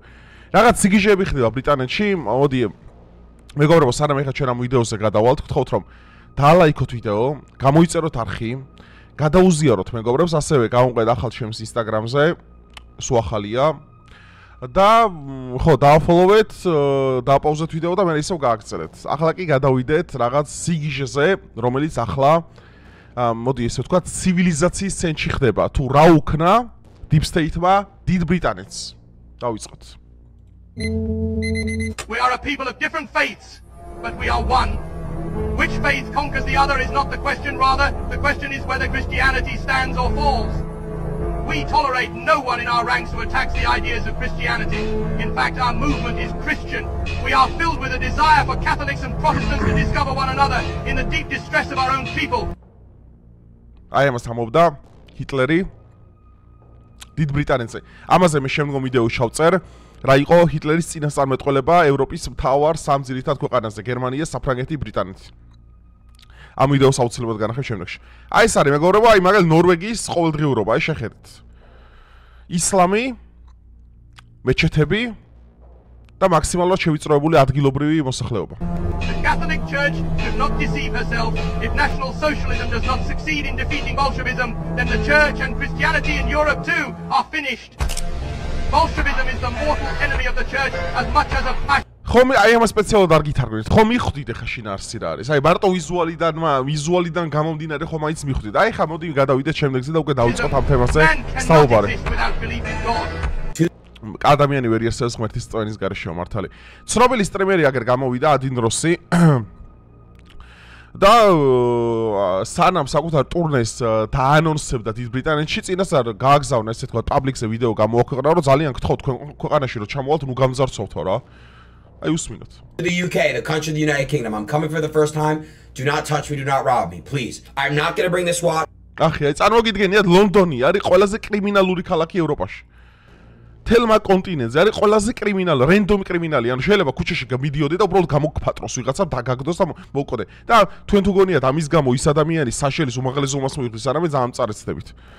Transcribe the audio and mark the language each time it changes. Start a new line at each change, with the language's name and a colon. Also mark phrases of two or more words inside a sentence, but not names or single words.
Georgian: რაღაც სიგიჟეები ხდება ბრიტანეთში, მოდი მეგობრებო, სანამ ეხლა ჩვენ ამ ვიდეოზე გადავალთ, გთხოვთ რომ დაალაიქოთ ვიდეო, გამოიწეროთ არხი, გადაუზიაროთ მეგობრებს, ასევე გავუმყეთ ახალ ჩემს Instagram-ზე, სულ ახალია და ხო, დააფოლოვეთ, დააპაუზეთ ვიდეო და მე ისევ გააგრძელეთ. ახლა კი გადავიდეთ რაღაც სიგიჟეზე, რომელიც ახლა მოდი ესე ვთქვა, ცივილიზაციის ცენტრში ხდება. თუ რა უქნა
English: Deep State-
Georgian: მა დიდ ბრიტანეთს. დავიწყოთ.
English: We are a people of different faiths, but we are one. Which faith conquers the other is not the question, rather, the question is whether Christianity stands or falls. We tolerate no one in our ranks who attacks the ideas of Christianity. In fact, our movement is Christian. We are filled with a desire for Catholics and Protestants to discover one another in the deep distress of our own people.
Georgian: აი ამას ამობდა ჰიტლერი დიდ ბრიტანეთზე. ამაზე მე შემდგომ ვიდეო შევწერ. რა იყო ჰიტლერის წინასწარმეტყველება ევროპის მთავარ სამ ძირითად ქვეყანაზე, გერმანია, საფრანგეთი, ბრიტანეთი. ამ ვიდეოს აუცილებლად განახებ შემდეგში. აი ეს არის მეგობრებო, აი მაგალ ნორვეგიის ყოველდღიურობა, აი შეხედეთ. ისლამი, მეჩეთები და მაქსიმალურად შევიწროებული ადგილობრივი მოსახლეობა.
English: The Catholic Church should not deceive herself. If National Socialism does not succeed in defeating Bolshevism, then the Church and Christianity in Europe too are finished. Bolshevism is the mortal enemy of the Church as much as a fascist.
Georgian: ხომ აი ამ სპეციალურად არ გითარგმნით. ხომ მიხვდით ახლა შინაარსი რა არის? აი მარტო ვიზუალიდან გამომდინარე ხომ აიც მიხვდით. აი ხა მოდი გადავიდეთ შემდეგზე და უკვე დავიწყოთ ამ თემაზე საუბარი. ადამიანი ვერ იარსებს ღმერთის წვენის გარეშე მართალი. ცნობილი სტრიმერი აგერ გამოვიდა ადინ როსი და სანამ საკუთარ ტურნეს დაანონსებდა დიდ ბრიტანეთში, წინასწარ გააგზავნა ესე თქვა პაბლიკზე ვიდეო გამოაქვეყნა, რომ ძალიან გთხოვთ ქვეყანაში რომ ჩამოვალთ, ნუ გამძარცოვთო რა. აი უსმინოთ.
English: The UK, the country of the United Kingdom. I'm coming for the first time. Do not touch me, do not rob me, please. I'm not going to bring this watch.
Georgian: ახი, აი წარმოგიდგენიათ ლონდონი არის ყველაზე კრიმინალური ქალაქი ევროპაში. თელმა კონტინენტზე არის ყველაზე კრიმინალი, რენდომი კრიმინალი, ანუ შეიძლება ქუჩაში გამიდიოდე და უბრალოდ გამოგფატროს ვიღაცა დაგაგდოს და მოვყოდე. და თქვენ თუ გონიათ ამის გამო ის ადამიანი საშელის უმაღლეს ზომას მოიხდის, არამედ ძალიან წარეცდებით.